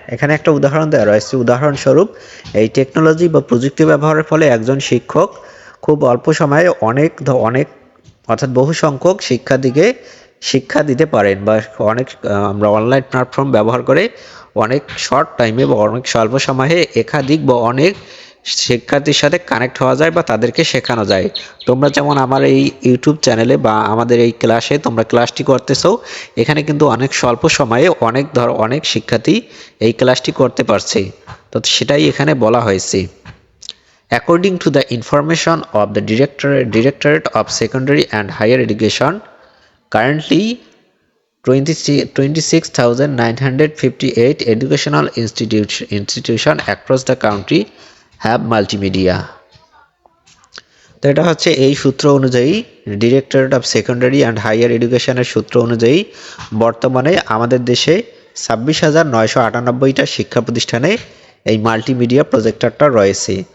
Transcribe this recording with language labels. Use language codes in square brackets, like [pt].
[bn] এখানে একটা উদাহরণ দেওয়া রয়েছে। উদাহরণস্বরূপ, এই টেকনোলজি বা প্রযুক্তি ব্যবহারের ফলে একজন শিক্ষক খুব অল্প সময়ে অনেক অর্থাৎ বহু সংখ্যক শিক্ষার্থীকে শিক্ষা দিতে পারেন, বা আমরা অনলাইন প্ল্যাটফর্ম ব্যবহার করে অনেক শর্ট টাইমে বা অনেক স্বল্প সময়ে একাধিক বা অনেক শিক্ষার্থীর সাথে কানেক্ট হওয়া যায় বা তাদেরকে শেখানো যায়। তোমরা যেমন আমার এই ইউটিউব চ্যানেলে বা আমাদের এই ক্লাসে তোমরা ক্লাসটি করতেছো, এখানে কিন্তু অনেক স্বল্প সময়ে অনেক শিক্ষার্থী এই ক্লাসটি করতে পারছে। তো সেটাই এখানে বলা হয়েছে। [en] According to the information of the Directorate of Secondary and Higher Education, currently 26,958 educational institutions across the country have multimedia. [bn] তো এটা হচ্ছে এই সূত্র অনুযায়ী, directorate of secondary and hire এডুকেশনের সূত্র অনুযায়ী বর্তমানে আমাদের দেশে 26,998টা শিক্ষা প্রতিষ্ঠানে এই মাল্টিমিডিয়া প্রজেক্টরটা রয়েছে।